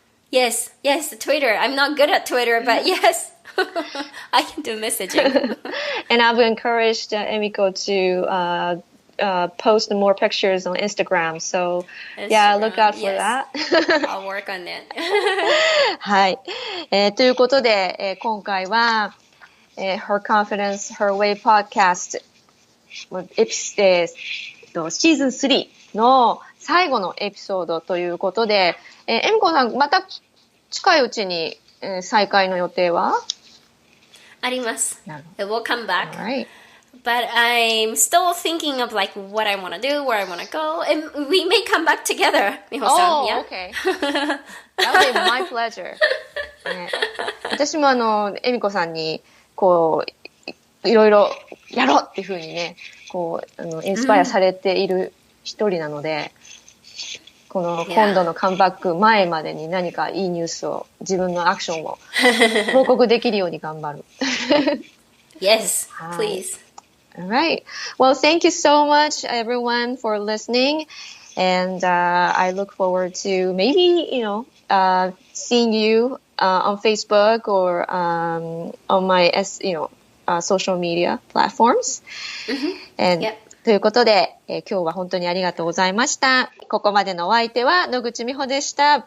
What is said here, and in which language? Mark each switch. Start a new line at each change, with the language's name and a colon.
English: Yes, Twitter. I'm not good at Twitter, but yes, I can do messaging. And I've encouraged Emiko to post more pictures on Instagram. So, yeah, look out for that. I'll work on it.
Japanese: はい。ということで、今回は、Her Confidence, Her Way Podcast シーズン3の最後のエピソードということで、エミコさん、また近いうちに、再開の予定はあります。
English: It will come back. All right. But I'm still thinking of like what I want to do, where I want to go, and we may come back together, Miho-san. Yeah? Okay. That would be my pleasure.
Japanese: 私もエミコさんにこういろいろやろうっていう風にね、こうインスパイアされている一人なので、この今度のカムバック前までに何かいいニュースを自分のアクションを報告できるように頑張る。
English: Yes, please. All right. Well, thank you so much, everyone, for listening. And I look forward to maybe, seeing you on Facebook or on my, social media platforms. And Yep.
Japanese: ということで、今日は本当にありがとうございました。ここまでのお相手は野口美穂でした。